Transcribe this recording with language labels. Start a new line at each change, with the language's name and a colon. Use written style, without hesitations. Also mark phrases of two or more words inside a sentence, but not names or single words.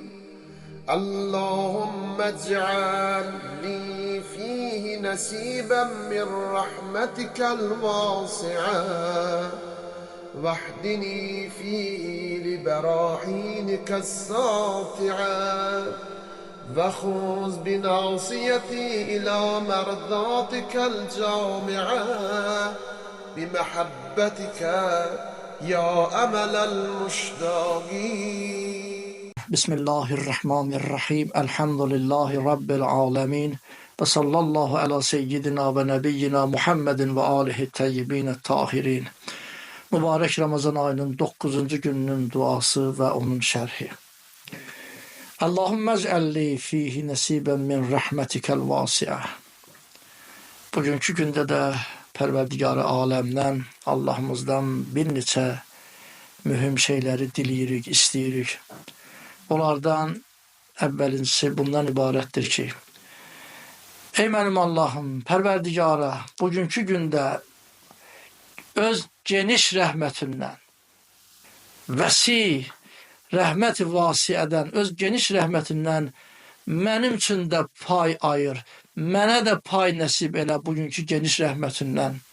Arabic: اللهم اجعل لي فيه نصيبا من رحمتك الواسعة، واهدني فيه لبراهينك الساطعة، وخذ بناصيتي إلى مرضاتك الجامعة، بمحبتك يا أمل المشتاقين. بسم الله الرحمن الرحيم. الحمد لله رب العالمين. وصلى الله على سيدنا ونبينا محمد وآله الطيبين الطاهرين.
Azerbaijani: Mübarek Ramazan ayının 9. gününün duası ve onun şerhi.
Arabic: اللهم اجعل لي فيه نصيبا من رحمتك الواسعة.
Azerbaijani: Bugünkü gündə də Pərverdigarı aləmdən, Allahımızdan bir neçə mühüm şeyləri diləyirik, istəyirik. Onlardan əvvəlincisi bundan ibarətdir ki, ey mənim Allahım, Pərverdigara, bugünkü gündə öz geniş rəhmətindən, vəsi rəhmət-i vasiədən, öz geniş rəhmətindən mənim üçün də pay ayır, mənə də pay nəsib elə bugünkü geniş rəhmətindən.